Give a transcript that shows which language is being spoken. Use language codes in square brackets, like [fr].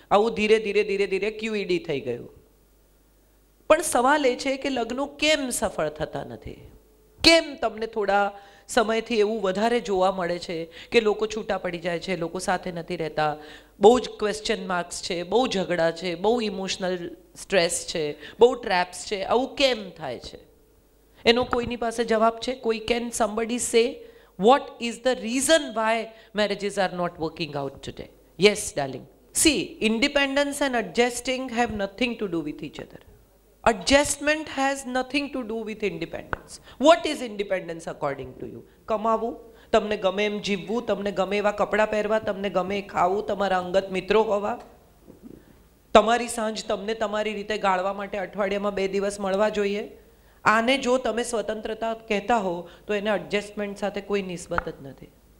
[gu] આવું ધીરે ધીરે ધીરે ધીરે QED થઈ ગયું. પણ સવાલ એ છે કે લગ્નો કેમ સફળ થતા નથી? કેમ તમને થોડા સમયથી એવું વધારે જોવા મળે છે કે લોકો છૂટા પડી જાય છે, લોકો સાથે નથી રહેતા, બહુ જ ક્વેશ્ચન માર્ક્સ છે, બહુ ઝઘડા છે, બહુ ઇમોશનલ સ્ટ્રેસ છે, બહુ ટ્રેપ્સ છે? આવું કેમ થાય છે? એનો કોઈની પાસે જવાબ છે? [en] કોઈ can somebody say what is the reason why marriages are not working out today? Yes, darling. See, independence and adjusting have nothing to do with each other. Adjustment has nothing to do with independence. What is independence according to you? [gu] કમાવું, તમને ગમે એમ જીવવું, તમને ગમે એવા કપડાં પહેરવા, તમને ગમે એ ખાવું, તમારા અંગત મિત્રો હોવા, તમારી સાંજ તમને તમારી રીતે ગાળવા માટે અઠવાડિયામાં 2 દિવસ મળવા જોઈએ. આને જો તમે સ્વતંત્રતા કહેતા હો તો એને એડજસ્ટમેન્ટ સાથે કોઈ નિસ્બત જ નથી.